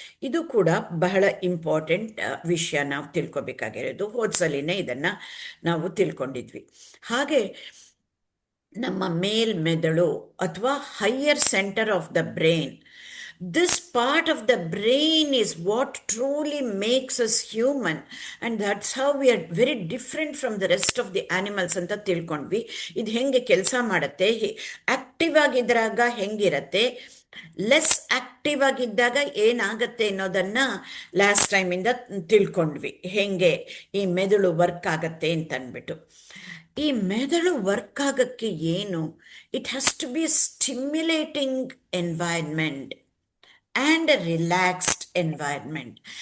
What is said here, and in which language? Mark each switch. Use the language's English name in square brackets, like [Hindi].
[Kannada] ಇದು ಕೂಡ ಬಹಳ ಇಂಪಾರ್ಟೆಂಟ್ ವಿಷಯ ನಾವು ತಿಳ್ಕೊಬೇಕಾಗಿರೋದು. ಹೋದ್ಸಲಿನೇ ಇದನ್ನು ನಾವು ತಿಳ್ಕೊಂಡಿದ್ವಿ. ಹಾಗೆ ನಮ್ಮ ಮೇಲ್ಮೆದುಳು ಅಥವಾ [English] higher centre of the brain, this part of the brain is what truly makes us human, and that's how we are very different from the rest of the animals [Kannada] ಅಂತ ತಿಳ್ಕೊಂಡ್ವಿ. ಇದು ಹೆಂಗೆ ಕೆಲಸ ಮಾಡುತ್ತೆ, ಆಕ್ಟಿವ್ ಆಗಿದ್ದಾಗ ಹೆಂಗಿರತ್ತೆ, ಲೆಸ್ ಆಕ್ಟಿವ್ ಆಗಿದ್ದಾಗ ಏನಾಗತ್ತೆ ಅನ್ನೋದನ್ನು ಲಾಸ್ಟ್ ಟೈಮಿಂದ ತಿಳ್ಕೊಂಡ್ವಿ, ಹೆಂಗೆ ಈ ಮೆದುಳು ವರ್ಕ್ ಆಗತ್ತೆ ಅಂತ ಅಂದ್ಬಿಟ್ಟು. ಈ ಮೆದುಳು ವರ್ಕ್ ಆಗಕ್ಕೆ ಏನು, [English] It has to be stimulating environment and a relaxed environment.